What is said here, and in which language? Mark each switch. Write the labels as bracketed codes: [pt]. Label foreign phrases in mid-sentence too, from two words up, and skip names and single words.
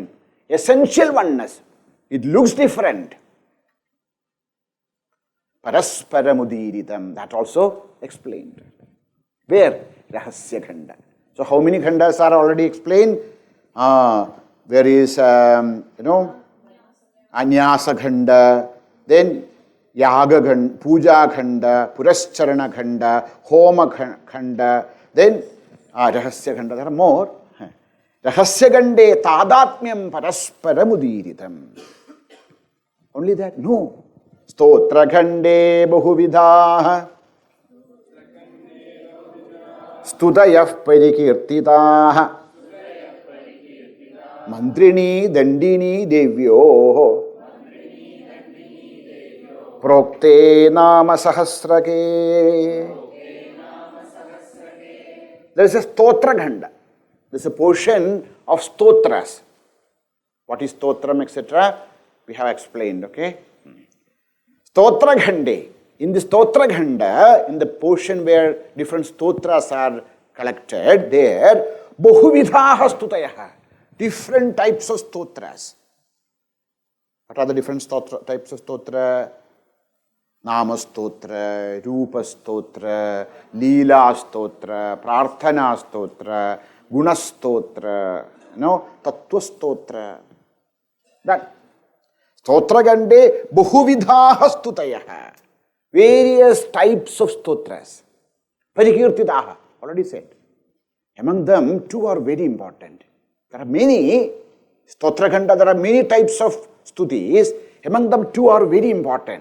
[en] Essential oneness. It looks different. [sa] Paraspara Mudiritam. [en] That also explained. Where? Rahasya Khanda. So how many khandas are already explained? There is, Anyasa Khanda, then Yaga Khanda, Puja Khanda, Purashcharana Khanda, Homa Khanda, then Rahasya Khanda. There are more. [sa] Rahasya Gande Tadatmyam Paraspara Mudiritam. [en] Only that? No. [sa] Stotra Khande Bahuvidhaha Stutayah Parikirtitaha Mantrini Dandini Devyo Prokte Nama Sahasrake. [en] There is a Stotra Khanda. There is a portion of Stotras. What is Stotram, etc.? We have explained, okay? [sa] Stotra Khande. [en] In the Stotra Khanda, in the portion where different Stotras are collected, there, [sa] Bahuvidhaha Stutayaha. [en] Different types of Stotras. What are the different types of Stotra? Nama Stotra, Rupa Stotra, Leela Stotra, Prarthana Stotra, Guna Stotra, Tattva Stotra. [sa] That. Stotra Gande Bahuvidhaha Stutayaha. [en] Various types of stotras. Parikirtitaha, already said. Among them, two are very important. There are many, Stotra Ganda, there are many types of stutis. Among them, two are very important.